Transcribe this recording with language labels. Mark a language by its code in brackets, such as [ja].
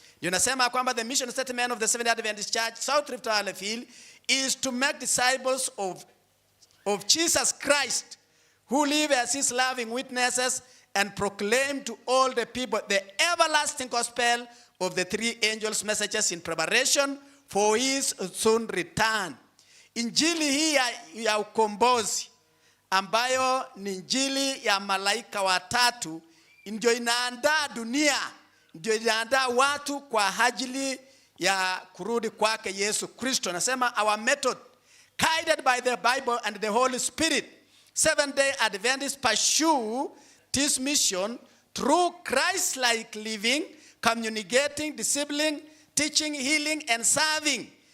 [sw] Yunasema kwamba [en] the mission statement of the Seventh-day Adventist Church, South Rift Valley Field, is to make disciples of Jesus Christ, who live as his loving witnesses and proclaim to all the people the everlasting gospel of the three angels' messages in preparation for his soon return. [sw] Injili hii ya ukombozi ambayo ni injili ya malaika watatu ndio inaandaa dunia, ndio inaandaa watu kwa ajili ya kurudi kwake Yesu Kristo. Nasema [en] our method, guided by the Bible and the Holy Spirit, Seventh-day Adventists pursue this mission through Christ-like living, communicating, discipling, teaching, healing and serving.